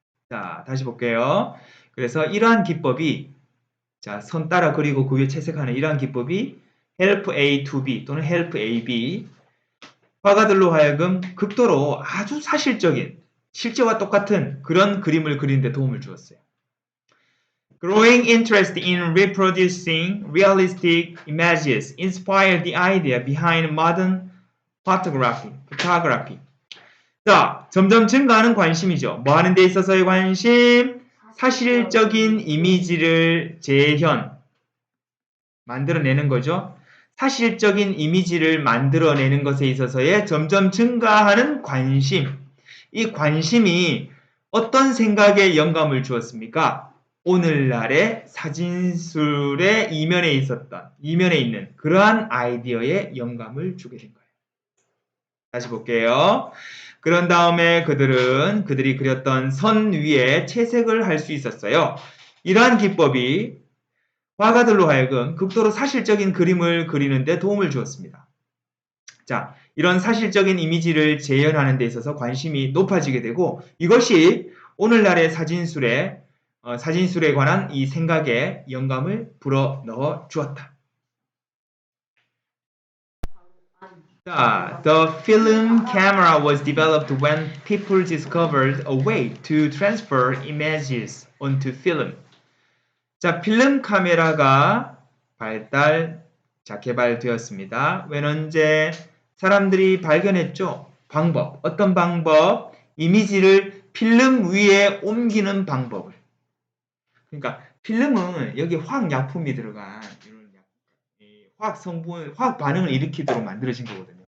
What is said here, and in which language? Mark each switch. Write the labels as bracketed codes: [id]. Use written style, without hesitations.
[ko] 자, 다시 볼게요. 그래서 이러한 기법이 자, 선 따라 그리고 그 위에 채색하는 이러한 기법이 [en] help A to B [ko] 또는 help AB 화가들로 하여금 극도로 아주 사실적인 실제와 똑같은 그런 그림을 그리는 데 도움을 주었어요. [en] Growing interest in reproducing realistic images inspired the idea behind modern photography. [ko] 자, 점점 증가하는 관심이죠. 뭐 하는 데 있어서의 관심? 사실적인 이미지를 만들어내는 거죠. 사실적인 이미지를 만들어내는 것에 있어서의 점점 증가하는 관심. 이 관심이 어떤 생각에 영감을 주었습니까? 오늘날의 사진술의 이면에 있는 그러한 아이디어에 영감을 주게 된 거예요. 다시 볼게요. 그런 다음에 그들이 그렸던 선 위에 채색을 할 수 있었어요. 이러한 기법이 화가들로 하여금 극도로 사실적인 그림을 그리는 데 도움을 주었습니다. 자, 이런 사실적인 이미지를 재현하는 데 있어서 관심이 높아지게 되고 이것이 오늘날의 사진술에 관한 이 생각에 영감을 불어넣어 주었다. [en] 자, the film camera was developed when people discovered a way to transfer images onto film. [ko] 자, 필름 카메라가 개발되었습니다. when 언제 사람들이 발견했죠? 방법. 어떤 방법? 이미지를 필름 위에 옮기는 방법을. 그러니까 필름은 여기 화학약품이 들어간 이런 화학 성분, 화학 반응을 일으키도록 만들어진 거거든요.